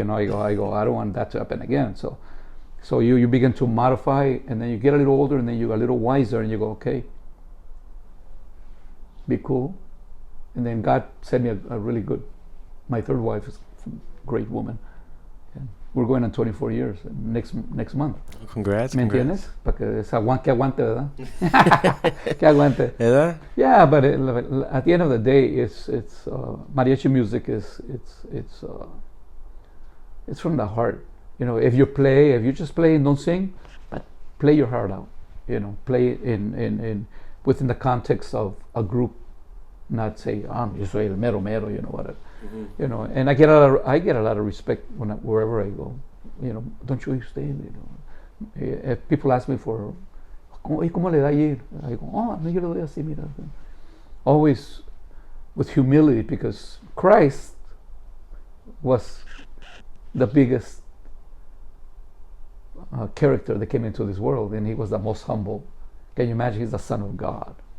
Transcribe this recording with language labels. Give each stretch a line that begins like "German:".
English: You know, I go, I don't want that to happen again. So you begin to modify, and then you get a little older, and then you get a little wiser, and you go, okay, be cool. And then God sent me a really good, my 3rd wife is a great woman. And we're going on 24 years next month. Congrats.
Spanish: ¿Me entiendes? Para que aguante, ¿verdad? Que aguante. ¿Verdad?
English: Yeah, but at the end of the day, it's mariachi music is it's from the heart. You know, if you just play and don't sing, but play your heart out. You know, play in within the context of a group, not say,
Spanish: yo soy el mero mero,
English: you know, whatever. Mm-hmm. You know, and I get a lot of respect wherever I go. You know, don't you understand? You know, if people ask me for,
Spanish: ¿cómo le da ayer?
English: I go,
Spanish: no, yo le doy así, mira.
English: Always with humility, because Christ was the biggest character that came into this world, and he was the most humble. Can you imagine? He's the Son of God.